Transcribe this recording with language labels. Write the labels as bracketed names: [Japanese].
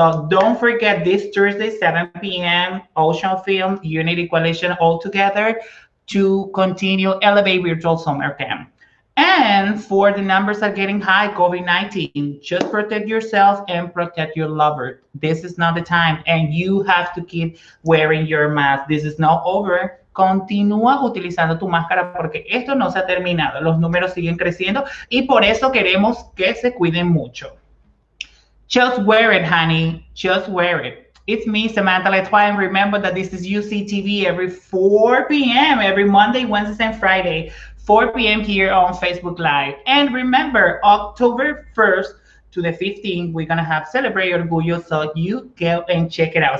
[English] So don't forget this Thursday, 7 p.m., Ocean Film, Unity Coalition all together to continue Elevate Virtual Summer Camp. And for the numbers are getting high, COVID-19, just protect yourself and protect your lover. This is not the time, and you have to keep wearing your mask. This is not over. [Spanish] Continúa utilizando tu máscara porque esto no se ha terminado. Los números siguen creciendo y por eso queremos que se cuiden mucho. [English] Just wear it, honey. Just wear it. It's me, Samantha Letois, and remember that this is UCTV every 4 p.m., every Monday, Wednesday, and Friday, 4 p.m. here on Facebook Live. And remember, October 1st to the 15th, we're going to have Celebrate Orgullo, so you go and check it out.